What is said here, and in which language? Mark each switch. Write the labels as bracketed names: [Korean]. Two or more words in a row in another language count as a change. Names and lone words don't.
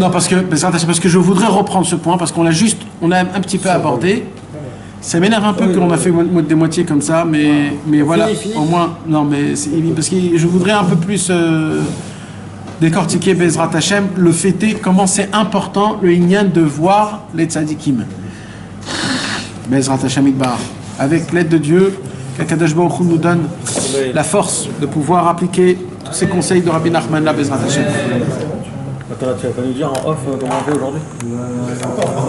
[French] Non, parce que je voudrais reprendre ce point, parce qu'on l'a un petit peu abordé. Ça m'énerve un peu qu'on a fait des moitiés comme ça, mais voilà, au moins, non, mais parce que je voudrais un peu plus décortiquer [Hebrew] בעזרת השם, [French] le fêter, comment c'est important le inyan de voir les tzadikim. [Hebrew] בעזרת השם יתברך, [French] avec l'aide de Dieu, qu' [Hebrew] הקדוש ברוך הוא [French] nous donne la force de pouvoir appliquer tous ces conseils de Rabbi Nachman la [Hebrew] בעזרת השם. [French] Attends, tu vas pas nous dire en off comment on fait aujourd'hui?